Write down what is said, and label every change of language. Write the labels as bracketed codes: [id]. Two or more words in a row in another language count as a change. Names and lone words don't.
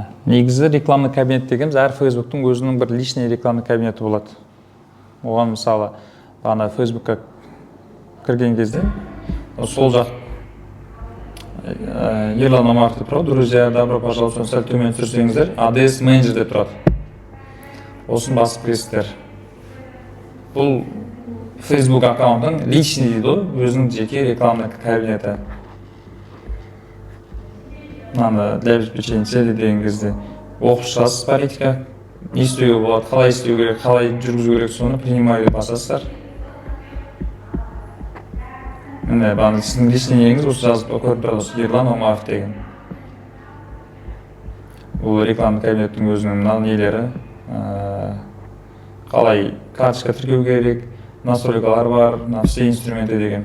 [kk] Негізі [ru] рекламный кабинет [kk] дегеніміз әр Фейсбуктың өзінің бір [ru] личный рекламный кабинеті [kk] болады. Оған мысалы ана Фейсбукқа кірген кезде сол жақ Ерлан Омаров деп тұрады. [ru] Друзья, добро пожаловать. [kk] Сәл төмен түсірсеңіздер, ADS менеджер деп тұрады. Осын басып кіресіздер. Бұл Facebook аккаунтың личный дейді, өзінің жеке [ru] рекламный кабинеті. [kk] Мынаны [ru] для обеспечения цели [kk] деген кезде оқып шығасыз политика, не істеуге болады, қалай істеу керек, қалай жүргізу керек, соны принимаю деп басасыздар. Міне, сіздің личныйіңіз осы жазып көріп тұрады, осы Ерлан Омаров деген. Бұл [ru] рекламный кабинеттің [kk] өзінің мына нелері, қалай карточка тіркеу керек, настройкалар бар, [ru] все инструменты [kk] деген.